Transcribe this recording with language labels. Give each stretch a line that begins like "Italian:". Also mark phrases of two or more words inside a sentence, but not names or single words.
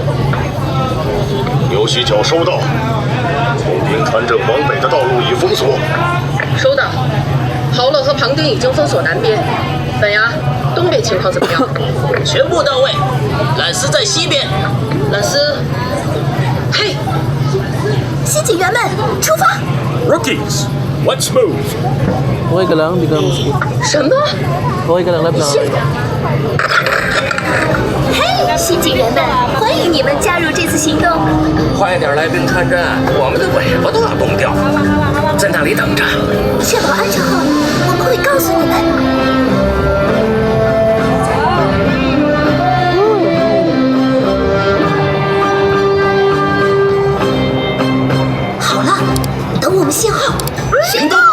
Chinese: 有需角收到，从兵团镇往北的道路已封锁。收到。豪乐和庞丁已经封锁南边，本牙东边情况怎么样？全部到位。懒斯在西边。懒斯，嘿，新警员们，出发！
English: Rookies, let's move.
Filipino: Okay ka lang? Hindi ka masakit.
Chinese: 什么？
Filipino: Okay ka lang, lab na.
Chinese: 嘿，新警员们，欢迎你们加入这次行动。快点来兵团镇，我们的尾巴都要冻掉，在那里等着。确保安全后，我们会告诉你们。好了，等我们信号，行动！